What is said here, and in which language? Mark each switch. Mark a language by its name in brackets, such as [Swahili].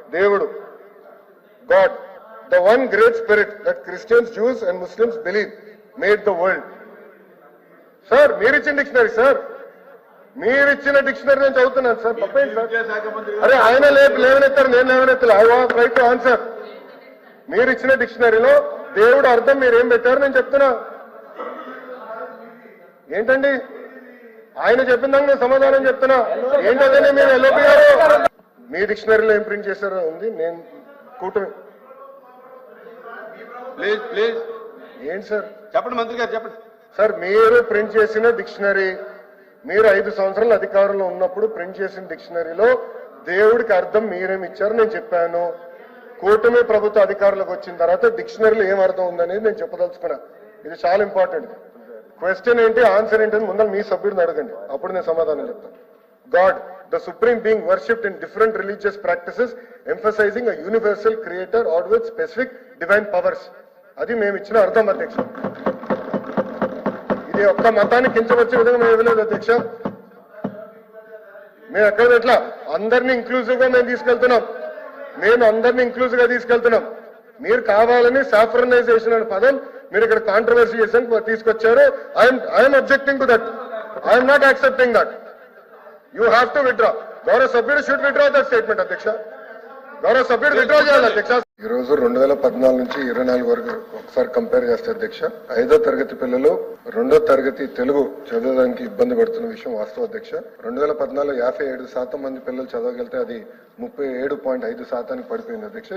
[English] దేవుడు, God, the one great spirit that Christians, Jews and Muslims believe made the world. [Telugu] Sir మీరిచ్చిన dictionary sir, మీరిచ్చిన dictionary నేను చదువుతున్నాను sir. తప్పేంటి sir? అరే ఆయన లేవనెత్తారు, నేను లేవనెత్తాలి. [English] I want right to answer. [Telugu] మీరిచ్చిన డిక్షనరీలో దేవుడు అర్థం మీరేం పెట్టారు నేను చెప్తున్నా. ఏంటండి ఆయన చెప్పిన దానికి నేను సమాధానం చెప్తున్నా. ఏంటంటే మీరు ఎల్ఓపి గారు మీ డిక్షనరీలో ఏం ప్రింట్ చేశారో ఉంది. నేను కూటమి ప్లీజ్ ఏంటి సార్ చెప్పండి, మంత్రి గారు చెప్పండి సార్. మీరు ప్రింట్ చేసిన డిక్షనరీ, మీరు 5 సంవత్సరాల అధికారంలో ఉన్నప్పుడు ప్రింట్ చేసిన డిక్షనరీలో దేవుడికి అర్థం మీరేమి ఇచ్చారు నేను చెప్పాను. కూటమి ప్రభుత్వ అధికారులకు వచ్చిన తర్వాత డిక్షనరీలో ఏం అర్థం ఉందనేది నేను చెప్పదలుచుకున్నా. ఇది చాలా ఇంపార్టెంట్. క్వశ్చన్ ఏంటి, ఆన్సర్ ఏంటని ముందర మీ సభ్యుడిని అడగండి, అప్పుడు నేను సమాధానం చెప్తాను. [English] God, the supreme being worshipped in different religious practices, emphasizing a universal creator or with specific divine powers. [Telugu] అది మేము ఇచ్చిన అర్థం అధ్యక్ష. ఇది ఒక్క మతాన్ని కించవచ్చే విధంగా మేము ఇవ్వలేదు అధ్యక్ష. మేము ఎక్కడ ఎట్లా అందరినీ ఇంక్లూజివ్ గా మేము తీసుకెళ్తున్నాం. మేము అందరినీ ఇంక్లూజివ్ గా తీసుకెళ్తున్నాం. మీరు కావాలని సాఫ్రనైజేషన్ అనే పదం మీరు ఇక్కడ కాంట్రవర్సీ చేసి తీసుకొచ్చారు. [English] I'm objecting to that. I'm not accepting that. You have to withdraw. [Telugu] గౌరవ సభ్యుడు [English] should withdraw that statement [Telugu] అధ్యక్ష. గౌరవ సభ్యుడు విత్డ్రా చేయాలి అధ్యక్ష. ఈ రోజు 2014 నుంచి 24 వరకు ఒకసారి కంపేర్ చేస్తే అధ్యక్ష, 5వ తరగతి పిల్లలు 2వ తరగతి తెలుగు చదవడానికి ఇబ్బంది పడుతున్న విషయం వాస్తవం అధ్యక్ష. 2014 57% మంది పిల్లలు చదవగలిగితే అది 37.5% పడిపోయింది అధ్యక్ష.